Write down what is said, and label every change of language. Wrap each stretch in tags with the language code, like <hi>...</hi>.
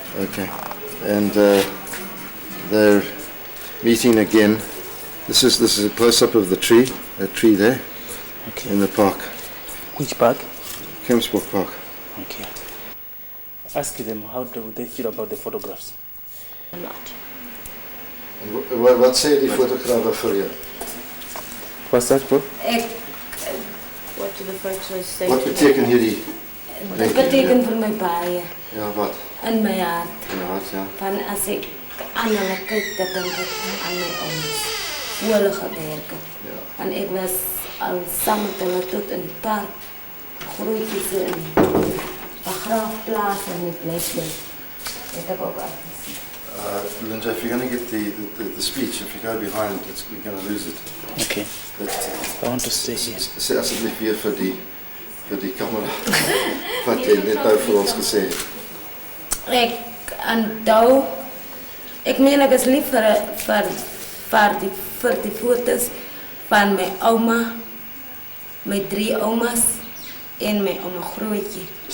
<en>Okay, and they're meeting again. This is a close-up of the tree, that tree there, Okay. in the park, Which park? Kempsburg Park. Okay. Ask them how do they feel about the photographs. A lot.</en> <af>En wat sê die fotograwe vir jou?</af> <en>What's that for? What do the photos say?</en> <af>Wat beteken hierdie? Dit beteken vir my baie, Ja, wat? in my hart. Ja, ja. Van as ek aan hulle kyk, dan dink ek aan my ouers, hoe hulle gewerk het. Ja. En ek was al saam met hulle tot in die park, grootjies in 'n begraafplaas en die plekje. Het ek ook al gesien.</af> <en>Linda, if you're going to get the speech, if you go behind, we're going to lose it. Okay. But, I want to stay here.</en> <af>sê asseblief weer vir die kamera wat jy net nou vir ons gesê het. Ek onthou, ek meen ek is lief vir die foto's van my ouma, my 3 oumas en my ouma grootjie.</af>